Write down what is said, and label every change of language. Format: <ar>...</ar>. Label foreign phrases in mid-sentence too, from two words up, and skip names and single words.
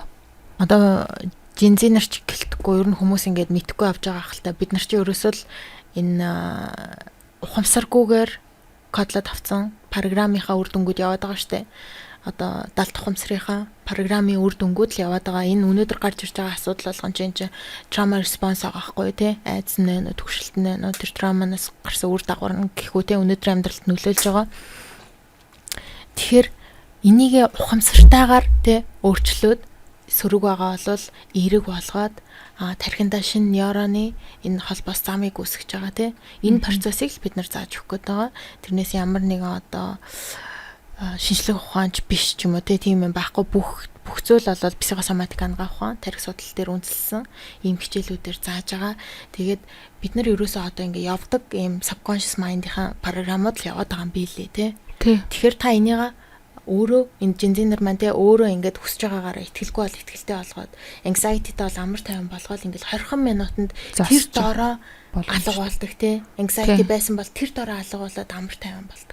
<mn>Одоо Gen-Z нар ч гэлтэхгүй ер нь хүмүүс ингээд мэдхгүй авч байгаа хальтаа бид нар чи ерөөсөө л энэ ухамсаргүйгээр кодлоод авсан програмынхаа үр дүнгууд яваад байгаа штэ. Одоо даалт ухамсарынхаа програмын үр дүнгууд л яваад байгаа. Энэ өнөөдөр гарч ирж байгаа асуудал болгон чинь</mn> <en>trauma response</en> <mn>байгаа байхгүй тий. Айдас нэ төгшөлт нэ тэр trauma-наас гарсан үр дагавар нь гэхүү тий өнөөдөр амьдралд нөлөөлж байгаа. Тэгэхээр энийг ухамсартайгаар тий өөрчлөөд сөрөг байгаа бол эерэг болгоод тархиндаа шинэ нейроны энэ холбоос замыг үүсгэж байгаа тий. Энэ процессыг л бид нар зааж өгөх гээд байгаа. Тэрнээс ямар нэгэн одоо шинжлэх ухаанч биш ч юм уу тийм юм байхгүй бүх зүйл бол психосоматик ангаа ухаан тарих судлал дээр үндэслэн ийм хичээлүүдээр зааж байгаа. Тэгээд бид нар ерөөсөө одоо ингээ явдаг ийм</mn> <en>subconscious mind-</en> <mn>ийн програмууд л яваад байгаа юм билээ тий. Тэгэхээр та энийг өөрөө энэ жинзинер маань те өөрөө ингээд хүсэж байгаагаараа итгэлгүй бол итгэлтэй болгоод anxiety-тэй бол амар тайван болгоод ингээд 20 минутанд тэр доороо алга болдог те. Anxiety байсан бол тэр доороо алга болоод амар тайван болдог.</mn>